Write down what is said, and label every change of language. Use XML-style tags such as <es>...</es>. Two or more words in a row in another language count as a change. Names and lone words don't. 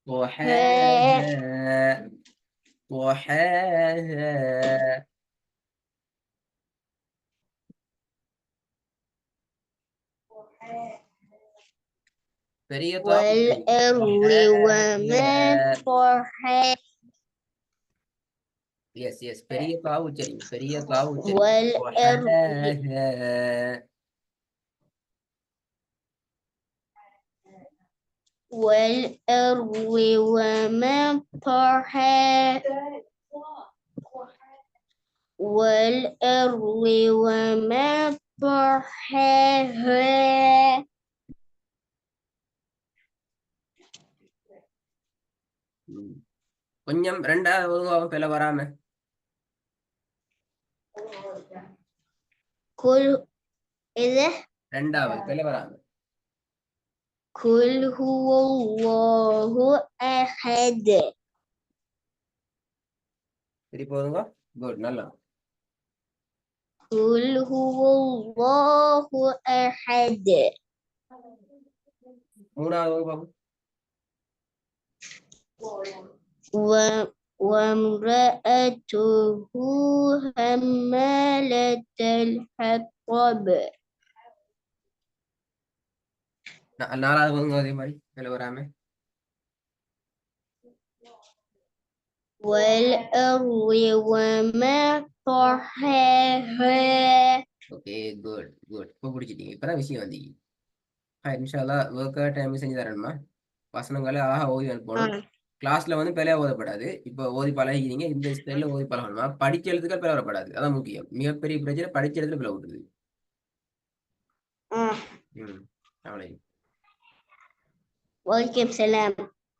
<ar>طحاها طحاها</ar> <ta>பெரிய தா</ta> <ar>والأرض وما طحاها</ar> <ta>எஸ் பெரிய தாவு சரி பெரிய தாவு சரி</ta> <ar>والأرض والأرض وما طحاها والأرض وما طحاها</ar> <ta>கொஞ்சம் ரெண்டாவது பில வராம</ta> <ar>كل إذا</ar> <ta>ரெண்டாவது பில வராம</ta> <ar>قل هو الله أحد</ar> <ta>சரி போதுங்க குட் நல்லா</ta> <ar>قل هو الله أحد</ar> <ta>மூணாவது பாபு</ta> <ar>وامرأته حمالة الحطب</ar> <ta>நாலாவது போதுங்க அதே மாதிரி பில வராம</ta> <ar>والأرض وما طحاها</ar> <en>okay good</en> <ta>இப்போ பிடிச்சிட்டீங்க இப்பதான் விஷயம் வந்தீங்க இன்ஷால்லா</ta> <en>work time</en> <ta>செஞ்சு தரணுமா வசனங்களை அழகா ஓதி அனுப்பணும் கிளாஸ்ல வந்து பிழையா ஓதப்படாது இப்போ ஓதி பழகிக்கிறீங்க இந்த ஸ்டைல ஓதி பழகணுமா படிச்ச எழுத்துக்கள் பிழை வரப்படாது அதான் முக்கியம் மிகப்பெரிய பிரச்சனை படிச்ச எழுத்துல பிழை விட்டுருது அவ்வளவு</ta> <ar>وعليكم السلام</ar>